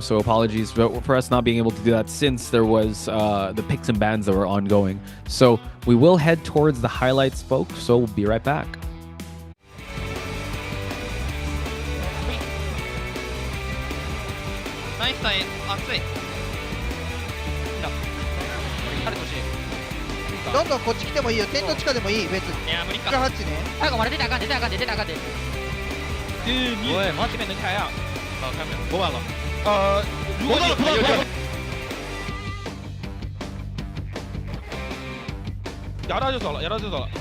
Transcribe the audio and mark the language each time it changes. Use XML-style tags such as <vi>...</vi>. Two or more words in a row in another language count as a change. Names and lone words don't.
<en>So apologies for us not being able to do that since there was the picks and bans that were ongoing. So we will head towards the highlights, folks. So we'll be right back. Nice time, AXIZ.</en> <ja>どんどんこっち来てもいいよ。テント地下でもいい、別に。いや、無理か。ハッチね。最後まで出たらあかんで出たらあかんで出たらあかんで。</ja> <zh>喂，毛这边能开啊？好，开没有？播完了。如果摇到就走了，摇到就走了。</zh>